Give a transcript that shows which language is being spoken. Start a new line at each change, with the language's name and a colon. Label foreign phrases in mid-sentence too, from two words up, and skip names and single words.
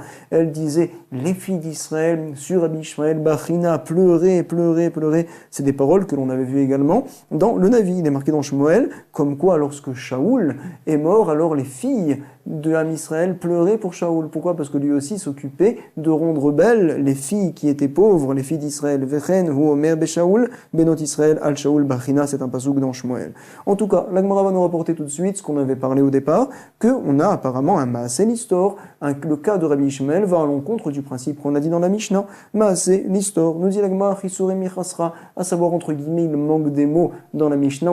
French: Elles disaient les filles d'Israël sur Rabbi Ishmael Bachina, pleurer, pleurer, pleurer. C'est des paroles que l'on avait vues également dans le Navi. Il est marqué dans Shmuel, comme quoi lorsque Shaoul est mort, alors les filles de Ham Israël pleurait pour Shaoul. Pourquoi? Parce que lui aussi s'occupait de rendre belles les filles qui étaient pauvres, les filles d'Israël.
Hebrew: וכן הוא אומר בשאול, בנות ישראל על שאול בכינה,
French: c'est un pasouk dans Shmuel. En tout cas, la Gemara va nous rapporter tout de suite ce qu'on avait parlé au départ, qu'on a apparemment un
Hebrew: מעשה לסתור.
French: Le cas de Rabbi Ishmael va à l'encontre du principe qu'on a dit dans la Mishnah.
Hebrew: מעשה לסתור,
French: nous dit la Gemara,
Hebrew: חסורי מיחסרא,
French: à savoir entre guillemets, il manque des mots dans la Mishnah.